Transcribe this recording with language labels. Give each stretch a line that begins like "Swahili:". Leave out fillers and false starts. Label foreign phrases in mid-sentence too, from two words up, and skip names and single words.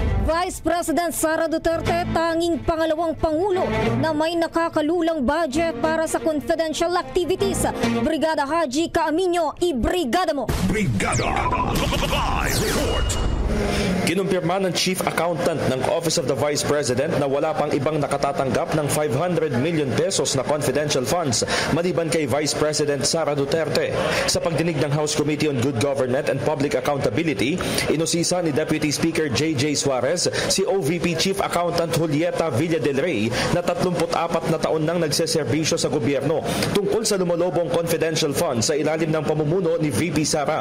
Filipino: Vice President Sara Duterte tanging pangalawang pangulo na may nakakalulang budget para sa
English: confidential activities.
Filipino: Brigada Haji Caaminio, ibrigada mo! Brigada Live Report. Kinumpirma ng Chief Accountant ng Office of the Vice President na wala pang ibang nakatatanggap ng 500 million pesos na
English: confidential funds
Filipino: maliban kay Vice President Sara Duterte. Sa pagdinig ng House Committee on Good Government and Public Accountability, inusisa ni Deputy Speaker J.J. Suarez si OVP Chief Accountant Julieta Villa del Rey na 34 na taon nang nagseserbisyo sa gobyerno tungkol sa lumolobong
English: confidential funds
Filipino: sa ilalim ng pamumuno ni VP Sara.